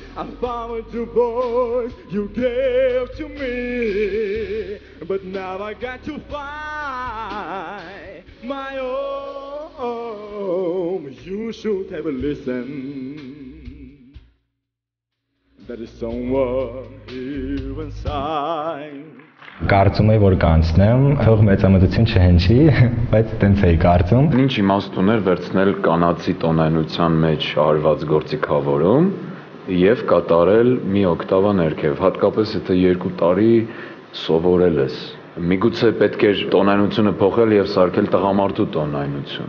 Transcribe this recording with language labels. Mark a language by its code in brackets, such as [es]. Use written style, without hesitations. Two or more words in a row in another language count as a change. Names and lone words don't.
[en] I found your voice you gave to me, but now I got to find my own. You should have listened. There is someone here inside. [hy] Կարծում եմ, որ կանցնեմ, թող մեծամտություն չհնչի, բայց տենց էի կարծում։ Ինչ իմաստ ուներ վերցնել կանացի տոնայնության մեջ արված գործիքավորում եւ կատարել մի օկտավա ներքև, հատկապես եթե 2 տարի սովորել ես։ Միգուցե պետք էր տոնայնությունը փոխել եւ սարքել տղամարդու տոնայնություն։